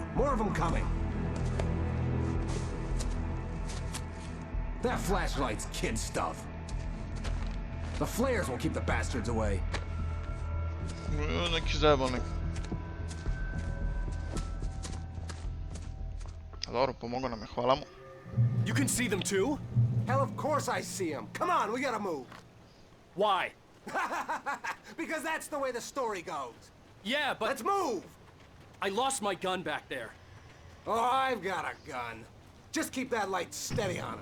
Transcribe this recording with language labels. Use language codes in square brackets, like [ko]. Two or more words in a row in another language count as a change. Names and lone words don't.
[en] More of them coming. That flashlight's kid stuff. The flares will keep the bastards away. [bs] Neki zajebalnik. Dobro, pomogao nam je, hvala mu. [en] You can see them too? Hell, of course I see them. Come on, we gotta move. Why? Because that's the way the story goes. Yeah, but... Let's move! I lost my gun back there. Oh, I've got a gun. Just keep that light steady on him.